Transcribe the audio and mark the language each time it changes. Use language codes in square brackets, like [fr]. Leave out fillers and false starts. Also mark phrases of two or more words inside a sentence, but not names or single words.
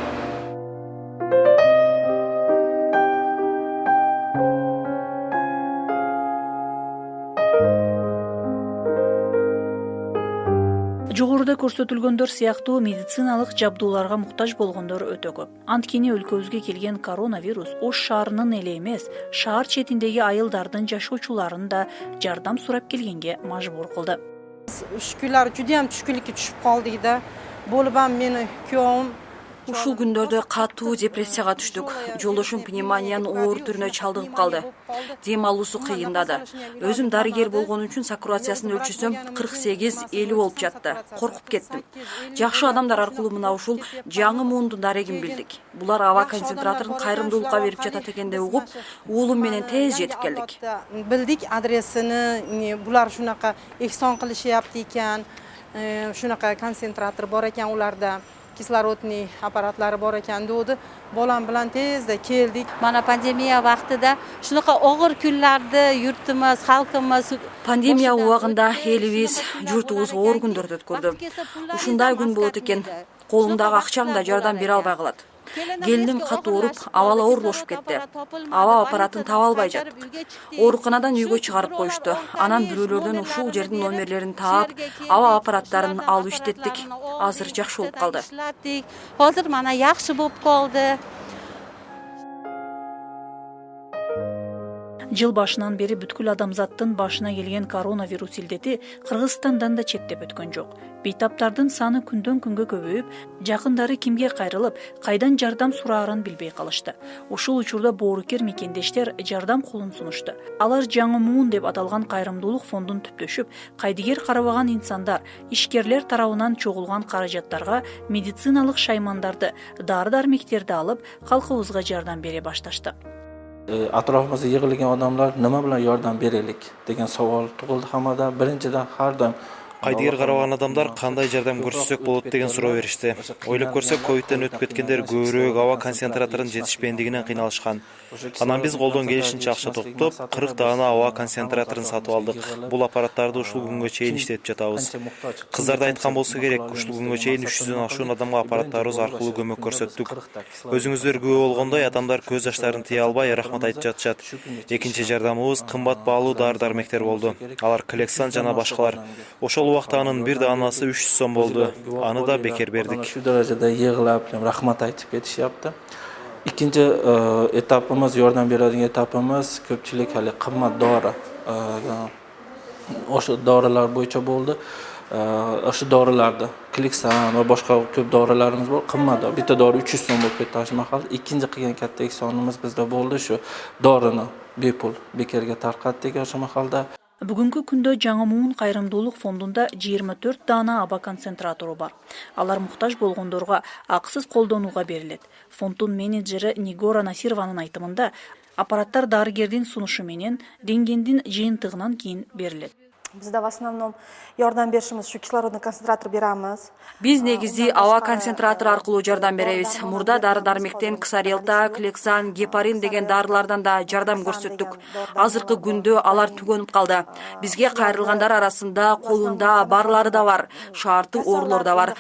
[ky] Жогоруда көрсөтүлгөндөр сыяктуу медициналык жабдууларга муктаж болгондор өтө көп. Анткени өлкөбүзгө келген коронавирус Ош шаарынын эле эмес, шаар четиндеги айылдардын жашоочуларын да жардам сурап келгенге мажбур кылды. [uz] Uch kunlar juda ham tushkunlikka tushib qoldik da. Bo'lib ham meni kuyovim [ky] Ушул күндөрдө катуу депрессияга түштүк. Жолдошум пневмониянын оор түрүнө чалдыгып калды. Дем алуусу кыйындады. Өзүм дарыгер болгон үчүн сатурациясын өлчөсөм 48-50 болуп жатты. Коркуп кеттим. Жакшы адамдар аркылуу мына ушул Жаңымундун дарегин билдик. Булар аба концентраторун кайрымдуулукка берип жатат экенди угуп, уулум менен тез жетип келдик. [uz] Bildik adresini, bular shunaqa ehson qilishyapti ekan, shunaqa konsentrator bor ekan ularda. Kislorodniy apparatlari bor ekan dedi. Bolam bilan tezda keldik. Mana pandemiya vaqtida shunaqa og'ir kunlarda yurtimiz, xalqimiz [ky] Pandemiya убагында элибиз, журтубуз оор күндөрдү өткөрдү. Ушундай күн болот экен, колуңдагы акчаң да жардам бере албай калат. Келиним катуу ооруп, абалы оорлошуп кетти. Аба аппаратын таба албай жатып. Ооруканадан үйгө чыгарып коюшту. Анан бирөөлөрдөн ушул жердин номерлерин таап, аба аппараттарын алып иштеттик. Азыр жакшы болуп калды. [uz] Hozir mana yaxshi bo'lib qoldi. [ky] Жыл башынан бери бүткүл адамзаттын башына келген коронавирус илдети Кыргызстандан да четтеп өткөн жок. Бейтаптардын саны күндөн күнгө көбөйүп, жакындары кимге кайрылып, кайдан жардам сураарын билбей калышты. Ушул учурда боорукер мекендештер жардам колун сунушту. Алар Жаңы Муун деп аталган кайрымдуулук фондун түптөшүп, кайдыгер карабаган инсандар, ишкерлер тарабынан чогулган каражаттарга медициналык шаймандарды, дары-дармектерди алып, калкыбызга жардам бере башташты. [uz] Atrofimizda yig'ilgan odamlar nima bilan yordam beraylik degan savol tug'ildi hammada. Birinchidan har doim [ky] Кайдыгер карабаган адамдар кандай жардам көрсөтсөк болот деген суроо беришти. Ойлоп көрсөк, ковидтен өтүп кеткендер көбүрөөк аба концентраторунун жетишпендигинен кыйналышкан. Анан биз колдон келишинче акча топтоп, 40 даана аба концентраторун сатып алдык. Бул аппараттарды ушул күнгө чейин иштетип жатабыз. Кыздарда айткан болсо керек, ушул күнгө чейин 300дөн ашуун адамга аппараттарыбыз аркылуу көмөк көрсөттүк. Өзүңүздөр күбө болгондой, адамдар көз жаштарын тыя албай рахмат айтып жатышат. Экинчи жардамыбыз кымбат баалуу дары-дармектер болду. Алар Клексан жана башкалар. Ошол убакта анын бир даанасы 300 сом болду. Аны да бекер бердик. [uz] Shu darajada yig'lab rahmat aytib ketishyapti. Ikkinchi etapimiz, yordam beradigan etapimiz ko'pchilik hali qimmat dori. O'sha dorilar bo'yicha bo'ldi. O'sha dorilarda Kliksan va boshqa ko'p dorilarimiz bor. Qimmat dori. Bitta dori 300 so'm bo'lib ketdi mahal. Ikkinchi qilgan katta ehsonimiz bizda bo'ldi shu dorini bepul bekerga tarqatdik o'sha mahalda. [ky] Бүгүнкү күндө Жаңы Муун кайрымдуулук фондунда 24 даана аба концентратору бар. Алар муктаж болгондорго акысыз колдонууга берилет. Фонддун менеджери Нигора Насированын айтымында, аппараттар дарыгердин сунушу менен денгендин жыйынтыгынан кийин берилет. [uz] Bizde [ru] в основном [uz] yordam berishimiz shu kislorodный konsentrator beramiz. [ky] Биз негизи аба концентратор аркылуу жардам беребиз. Мурда дары-дармектен Ксарелта, Клексан, Гепарин деген дарылардан да жардам көрсөттүк. Азыркы күндө алар түгөнүп калды. Бизге кайрылгандар арасында колунда барлары да бар, шартты оорулар да бар.